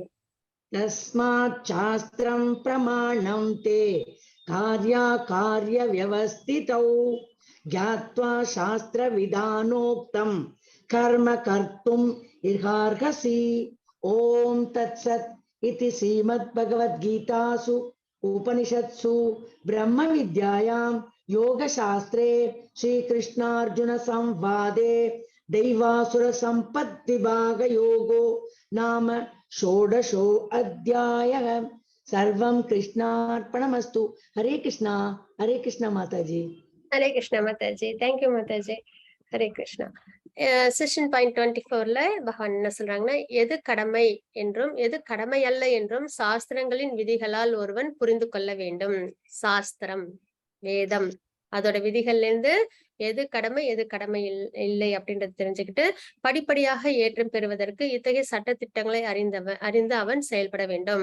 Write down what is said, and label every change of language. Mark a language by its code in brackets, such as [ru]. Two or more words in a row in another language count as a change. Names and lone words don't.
[sa] तस्मात् शास्त्रम् प्रमाणम् ते कार्य व्यवस्थितौ ज्ञात्वा शास्त्र विधानोक्तम् कर्म कर्तुम् इर्हार्हसि. ओम् तत् सत् इति श्रीमत् भगवत् गीतासु उपनिषत्सु ब्रह्म विद्यायाम् योग शास्त्रे श्री कृष्णार्जुन संवादे दैवासुर संपत् विभाग योगो नाम षोडशो अध्यायः सर्वं कृष्णार्पणमस्तु। हरे कृष्णा माताजी। हरे कृष्णा माताजी. தேங்க்யூ மாதாஜி. हरे कृष्णा. [en] session point [ta] 24ல பகவான் என்ன சொல்றாங்கன்னா, எது கடமை என்றும் எது கடமை அல்ல என்றும் சாஸ்திரங்களின் விதிகளால் ஒருவன் புரிந்து கொள்ள வேண்டும். சாஸ்திரம், வேதம், அதோட விதிகள்ல இருந்து எது கடமை எது கடமை இல்லை அப்படின்றத தெரிஞ்சுக்கிட்டு படிப்படியாக ஏற்றம் பெறுவதற்கு இத்தகைய சட்ட திட்டங்களை அறிந்து அவன் செயல்பட வேண்டும்.